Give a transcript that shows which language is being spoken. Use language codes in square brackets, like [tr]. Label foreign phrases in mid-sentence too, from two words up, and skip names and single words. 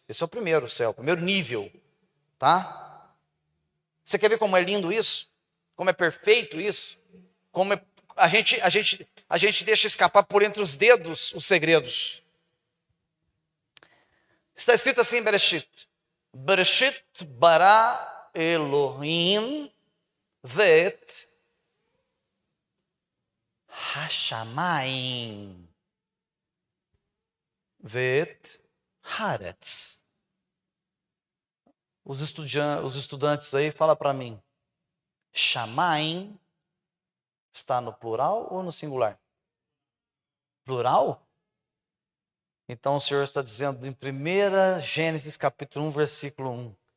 [pt] Esse é o primeiro céu, o primeiro nível. Tá? Você quer ver como é lindo isso? Como é perfeito isso? Como a gente deixa escapar por entre os dedos os segredos. Está escrito assim em Bereshit. [he] בראשית ברא אלהים ואת השמים ואת הארץ. [pt] Os estudantes aí, fala para mim. Shamayim está no plural ou no singular? Plural? Então o Senhor está dizendo em 1 Gênesis capítulo 1, versículo 1.